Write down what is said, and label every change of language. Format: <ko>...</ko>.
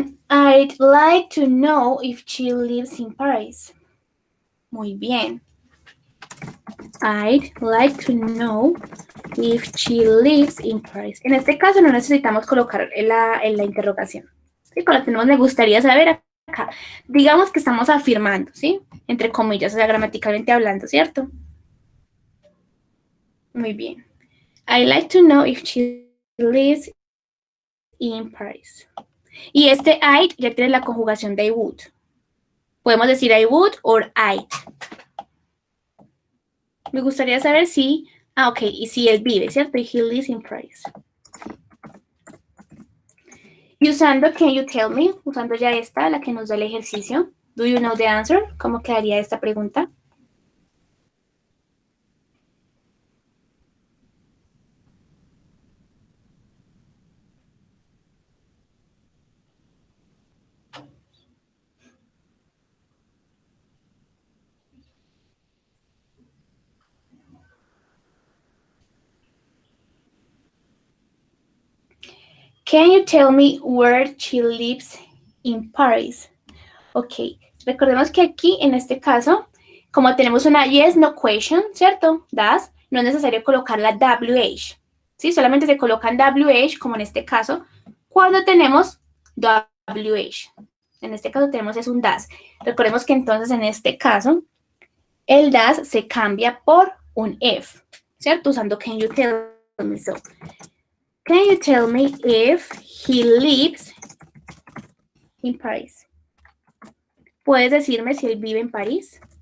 <en>I'd like to know if she lives in Paris.</en> <es>Muy bien.</es> <en>I'd like to know if she lives in Paris.</en> <es>En este caso no necesitamos colocar en la interrogación. ¿Sí? Cuando tenemos me gustaría saber acá. Digamos que estamos afirmando, ¿sí? Entre comillas, o sea, gramaticalmente hablando, ¿cierto? Muy bien.</es> <en>I'd like to know if she lives in Paris.</en> <es>Y este I'd ya tiene la conjugación de I would. Podemos decir</es> <en>I would or I'd.</en> <es>Me gustaría saber si, ok, y si él vive, ¿cierto? Y</es> <en>he lives in Paris.</en> <es>Y usando</es> <en>Can you tell me,</en> <es>usando ya esta, la que nos da el ejercicio.</es> <en>Do you know the answer?</en> <es>¿Cómo quedaría esta pregunta?</es> <en>Can you tell me where she lives in Paris?</en> <es>Ok, recordemos que aquí, en este caso, como tenemos una yes, no question, ¿cierto? Das, no es necesario colocar la WH, ¿sí? Solamente se colocan WH, como en este caso, cuando tenemos WH. En este caso tenemos es un das. Recordemos que entonces en este caso, el das se cambia por un if, ¿cierto?</es> <en>Usando can you tell me so. Can you tell me if he lives in Paris?</en> <es>¿Puedes decirme si él vive en París?</es>